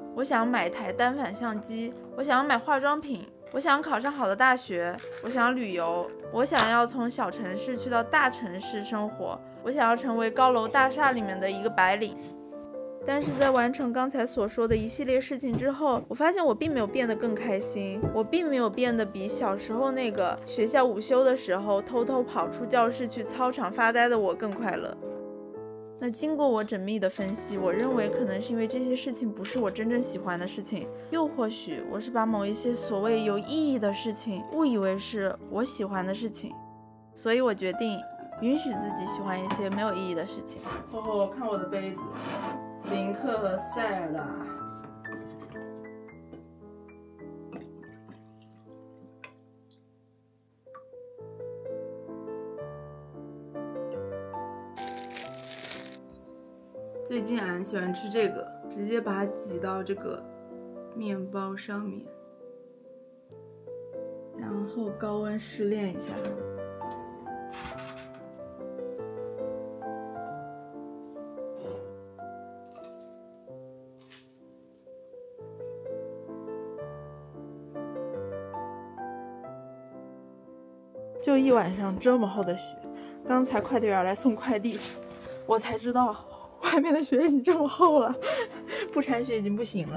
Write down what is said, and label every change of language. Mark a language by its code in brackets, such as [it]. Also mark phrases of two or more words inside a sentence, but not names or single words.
[zh] 我想買台单反相機，我想要買化妝品，我想考上好的大學，我想要旅游，我想要從小城市去到大城市生活，我想要成為高樓大廈裡面的一個白領。但是在完成剛才所說的一系列事情之後，我發现我並沒有变得更開心，我并沒有變得比小時候那個學校午休的時候偷偷跑出教室去操場發呆的我更快樂。那經過我縝密的分析，我認為可能是因為這些事情不是我真正喜歡的事情，又或許我是把某一些所謂有意義的事情誤以為是我喜歡的事情，所以我決定允許自己喜歡一些沒有意義的事情。看我的杯子，林克和塞爾達。最近俺喜歡吃这個，直接把它擠到這個麵包上面，然後高溫試煉一下。就一晚上這麼厚的雪，剛才快遞員來送快遞，我才知道外面的雪已經這麼厚了，不铲雪已經不行了。